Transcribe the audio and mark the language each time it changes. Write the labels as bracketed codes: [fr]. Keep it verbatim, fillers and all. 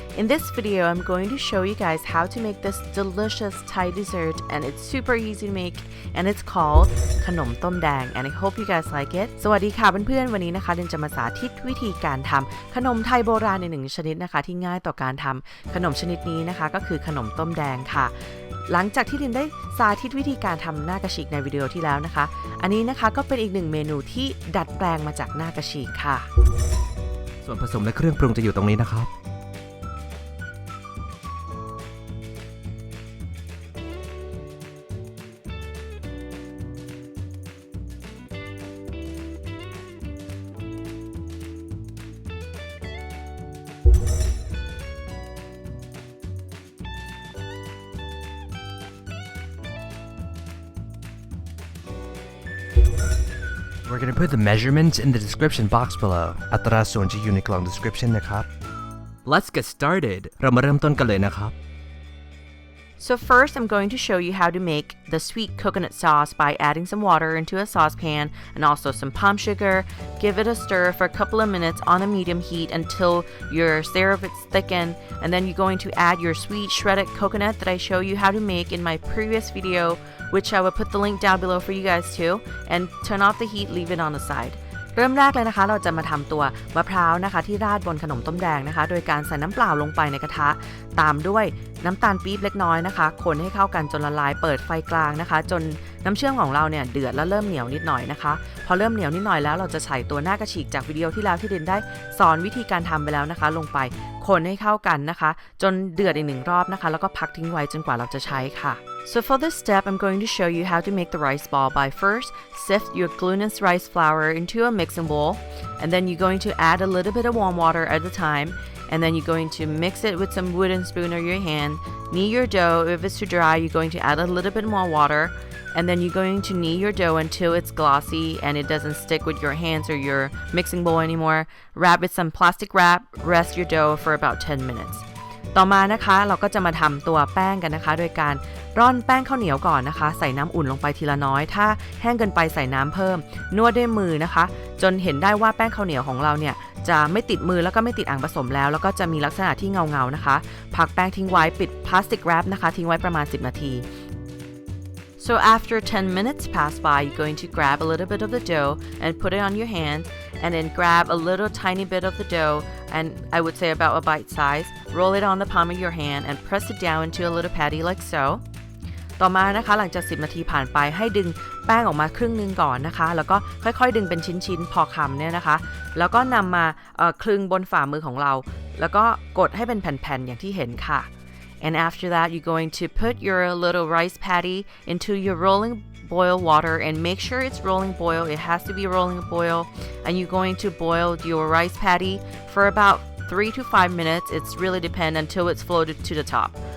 [en] In this video, I'm going to show you guys how to make this delicious Thai dessert, and it's super easy to make, and it's called ขนมต้มแดง and I hope you guys like it. [th] สวัสดีค่ะเพื่อนๆวันนี้นะคะเรนจะมาสาธิตวิธีการทำขนมไทยโบราณในหนึ่งชนิดนะคะที่ง่ายต่อการทำขนมชนิดนี้นะคะก็คือขนมต้มแดงค่ะหลังจากที่เรนได้สาธิตวิธีการทำหน้ากะชิกในวิดีโอที่แล้วนะคะอันนี้นะคะก็เป็นอีกหนึ่งเมนูที่ดัดแปลงมาจากหน้ากะชิกค่ะ ส่วนผสมและเครื่องปรุงจะอยู่ตรงนี้นะครับ [en] We're going to put the measurements in the description box below. [th] อัตราส่วนจะอยู่ในกล่อง description นะครับ [en] Let's get started. [th] เรามาเริ่มต้นกันเลยนะครับ [en] So first I'm going to show you how to make the sweet coconut sauce by adding some water into a saucepan and also some palm sugar. Give it a stir for a couple of minutes on a medium heat until your syrup is thickened, and then you're going to add your sweet shredded coconut that I show you how to make in my previous video. which I will put the link down below for you guys too, and turn off the heat, leave it on the side. [th] เริ่มแรกเลยนะคะเราจะมาทำตัวมะพร้าวนะคะที่ราดบนขนมต้มแดงนะคะโดยการใส่น้ำเปล่าลงไปในกระทะตามด้วยน้ำตาลปี๊บเล็กน้อยนะคะคนให้เข้ากันจนละลายเปิดไฟกลางนะคะจนน้ำเชื่อมของเราเนี่ยเดือดแล้วเริ่มเหนียวนิดหน่อยนะคะพอเริ่มเหนียวนิดหน่อยแล้วเราจะใส่ตัวหน้ากะชิกจากวิดีโอที่แล้วที่เรนได้สอนวิธีการทำไปแล้วนะคะลงไป คนให้เข้ากันนะคะจนเดือดอีกหนึ่งรอบนะคะแล้วก็พักทิ้งไว้จนกว่าเราจะใช้ค่ะ [en] So for this step, I'm going to show you how to make the rice ball by first sift your glutinous rice flour into a mixing bowl, and then you're going to add a little bit of warm water at a time, and then you're going to mix it with some wooden spoon or your hand. Knead your dough. If it's too dry, you're going to add a little bit more water, and then you're going to knead your dough until it's glossy and it doesn't stick with your hands or your mixing bowl anymore. Wrap with some plastic wrap. Rest your dough for about ten minutes. [th] ต่อมานะคะเราก็จะมาทำตัวแป้งกันนะคะโดยการร่อนแป้งข้าวเหนียวก่อนนะคะใส่น้ำอุ่นลงไปทีละน้อยถ้าแห้งเกินไปใส่น้ำเพิ่ม นวดด้วยมือนะคะจนเห็นได้ว่าแป้งข้าวเหนียวของเราเนี่ยจะไม่ติดมือแล้วก็ไม่ติดอ่างผสมแล้วแล้วก็จะมีลักษณะที่เงาๆนะคะพักแป้งทิ้งไว้ปิดพลาสติกแรปนะคะทิ้งไว้ประมาณสิบนาที [en] So after ten minutes pass by, you're going to grab a little bit of the dough and put it on your hand, and then grab a little tiny bit of the dough, and I would say about a bite size, roll it on the palm of your hand and press it down into a little patty like so. [th] ต่อมานะคะหลังจากสิบนาทีผ่านไปให้ดึงแป้งออกมาครึ่งนึงก่อนนะคะแล้วก็ค่อยๆดึงเป็นชิ้นๆพอคำเนี่ยนะคะแล้วก็นำมาเอ่อคลึงบนฝ่ามือของเราแล้วก็กดให้เป็นแผ่นๆอย่างที่เห็นค่ะ [en] And after that, you're going to put your little rice patty into your rolling boil water and make sure it's rolling boil. It has to be rolling boil. And you're going to boil your rice patty for about three to five minutes. It's really depend until it's floated to the top.